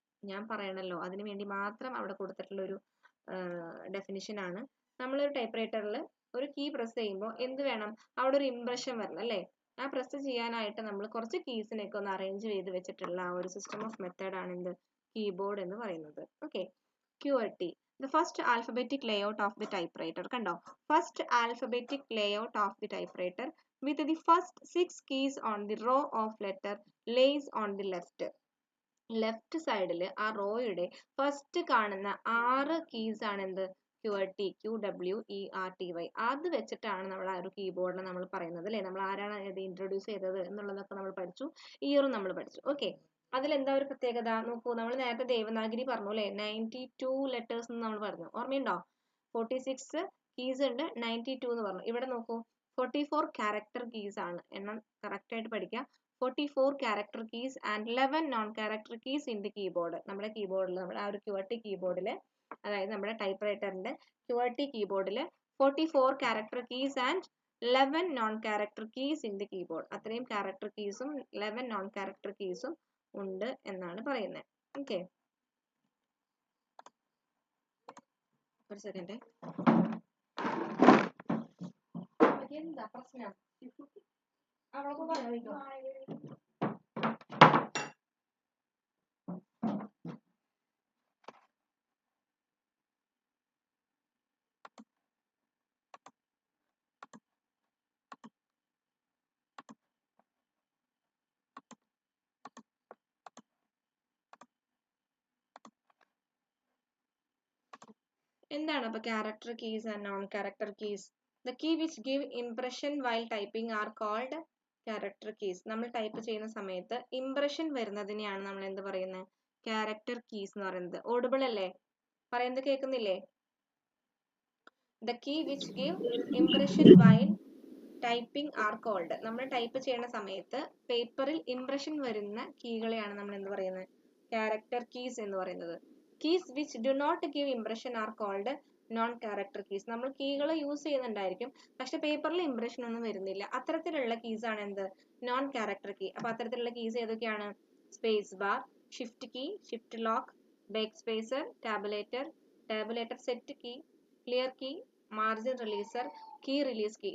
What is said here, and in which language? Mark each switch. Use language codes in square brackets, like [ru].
[ml] ഞാൻ പറയണല്ലോ, അതിന് വേണ്ടി മാത്രം അവിടെ കൊടുത്തിട്ടുള്ള ഒരു ഡെഫിനിഷൻ ആണ്. നമ്മളൊരു ടൈപ്പ് റൈറ്ററിൽ ഒരു കീ പ്രസ് ചെയ്യുമ്പോൾ എന്ത് വേണം, അവിടെ ഒരു ഇംപ്രഷൻ വരണം അല്ലേ. ആ പ്രസ് ചെയ്യാനായിട്ട് നമ്മൾ കുറച്ച് കീസിനൊക്കെ ഒന്ന് അറേഞ്ച് ചെയ്ത് വെച്ചിട്ടുള്ള ആ ഒരു സിസ്റ്റം ഓഫ് മെത്തേഡ് ആണ് എന്ത്, കീബോർഡ് എന്ന് പറയുന്നത്. [en] Okay, QWERTY, the first alphabetic layout of the typewriter. [ml] കണ്ടോ, [en] first alphabetic layout of the typewriter with the first 6 keys on the row of letter lays on the [ml] left സൈഡിൽ ആ റോയുടെ first കാണുന്ന 6 keys ആണ് എന്ത്, QWERTY, QWERTY. അത് വെച്ചിട്ടാണ് നമ്മൾ ആ ഒരു കീബോർഡിനെ നമ്മൾ പറയുന്നത് അല്ലേ. നമ്മൾ ആരാണ് ഇത് ഇൻട്രൊഡ്യൂസ് ചെയ്തത് എന്നുള്ളതൊക്കെ നമ്മൾ പഠിച്ചു, ഇയറും നമ്മൾ പഠിച്ചു. ഓക്കെ, അതിലെന്താ ഒരു പ്രത്യേകത നോക്കൂ. നമ്മൾ നേരത്തെ ദേവനാഗരി പറഞ്ഞു അല്ലേ, 92 ലെറ്റേഴ്സ് എന്ന് നമ്മൾ പറഞ്ഞു, ഓർമ്മയുണ്ടോ? 46 കീസ് ഉണ്ട്, 92 എന്ന് പറഞ്ഞു. ഇവിടെ നോക്കൂ, 44 ക്യാരക്ടർ കീസ് ആണ്. എണ്ണം കറക്റ്റ് ആയിട്ട് പഠിക്കാം. [en] 44 character keys and 11 non-character keys in the keyboard. [ml] നമ്മുടെ കീബോർഡിൽ, നമ്മുടെ ആ ഒരു QWERTY കീബോർഡിൽ, അതായത് നമ്മുടെ type റൈറ്ററിന്റെ QWERTY കീബോർഡിൽ [en] 44 character keys and 11 non-character keys in the keyboard. [ml] അത്രയും character keysഉം 11 non-character keysഉം ഉണ്ട് എന്നാണ് പറയുന്നത്. ഓക്കെ, ഒരു സെക്കൻഡ്. എന്താ പ്രശ്നം? അവൾക്ക് പറയാമോ? എന്താണ് അപ്പോൾ [en] character keys and non-character keys? The key which give impression while typing are called character keys. [ml] നമ്മൾ ടൈപ്പ് ചെയ്യുന്ന സമയത്ത് ഇംപ്രഷൻ വരുന്നതിനെയാണ് നമ്മൾ എന്ത് പറയുന്നത്, character keys എന്ന് പറയുന്നത്. ഓഡിബിൾ അല്ലേ, പറയുന്നത് കേൾക്കുന്നില്ലേ? [en] The key which give impression while typing are called. [ml] നമ്മൾ ടൈപ്പ് ചെയ്യുന്ന സമയത്ത് പേപ്പറിൽ ഇംപ്രഷൻ വരുന്ന കീകളെയാണ് നമ്മൾ എന്ത് പറയുന്നത്, character keys എന്ന് പറയുന്നത്. [en] Keys which do not give impression are called non-character keys. [ml] നമ്മൾ കീകൾ യൂസ് ചെയ്യുന്നുണ്ടായിരിക്കും, പക്ഷെ പേപ്പറിൽ ഇംപ്രഷൻ ഒന്നും വരുന്നില്ല. അത്തരത്തിലുള്ള കീസ് ആണ് എന്ത്, നോൺ ക്യാരക്ടർ കീ. അപ്പൊ അത്തരത്തിലുള്ള കീസ് ഏതൊക്കെയാണ്? Space bar, shift key, shift lock, back spacer, tabulator, tabulator set key, clear key, margin releaser, key release key.